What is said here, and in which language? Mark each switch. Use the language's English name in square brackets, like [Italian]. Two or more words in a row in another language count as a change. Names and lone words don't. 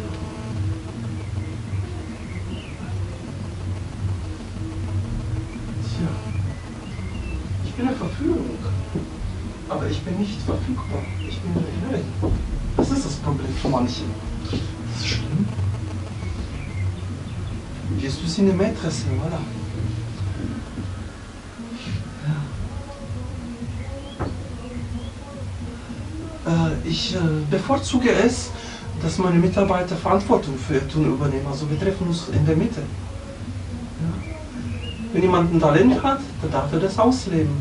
[German] Tja, ich bin eine Verführung, aber ich bin nicht verfügbar. Ich bin reell. Das ist das Problem für manche. Das ist schlimm. [French] Je suis une maîtresse, voilà. [German] Ich bevorzuge es, dass meine Mitarbeiter Verantwortung für ihr Tun übernehmen. Also wir treffen uns in der Mitte. Ja. Wenn jemand ein Talent hat, dann darf er das ausleben.